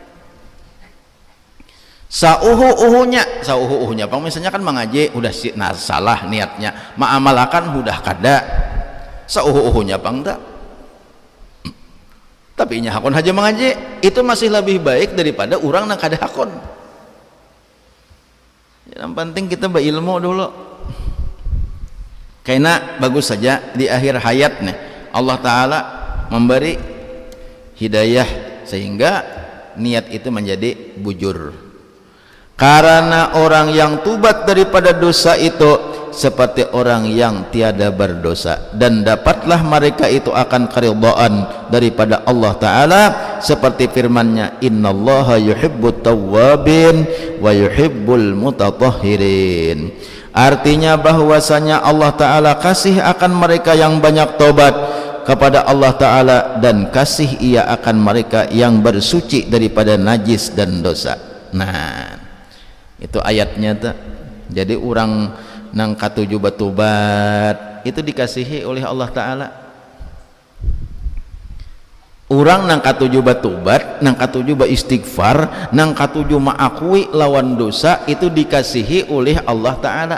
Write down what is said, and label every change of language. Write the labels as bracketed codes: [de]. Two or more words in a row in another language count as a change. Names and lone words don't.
[bjn] Sauhu-uhunya bang, misalnya kan mengaji udah salah niatnya, ma'amalakan udah kada, sauhu-uhunya bang tak, tapi nya hakun haja mengaji, itu masih lebih baik daripada orang yang kada hakun. [id] Yang penting kita berilmu dulu. Karena bagus saja di akhir hayatnya Allah Ta'ala memberi hidayah sehingga niat itu menjadi bujur. Karena orang yang tubat daripada dosa itu seperti orang yang tiada berdosa, dan dapatlah mereka itu akan keridhaan daripada Allah Ta'ala seperti firman-Nya, [ar] إن الله يحب التوابين ويحب المتطهرين. [id] Artinya bahwasanya Allah Ta'ala kasih akan mereka yang banyak tobat kepada Allah Ta'ala, dan kasih ia akan mereka yang bersuci daripada najis dan dosa. [bjn] Nah itu ayatnya tuh. Jadi orang nang katuju batubat itu dikasihi oleh Allah Ta'ala. Orang nang katuju batubat, nang katuju beristighfar, nang katuju mengakui lawan dosa, itu dikasihi oleh Allah Ta'ala.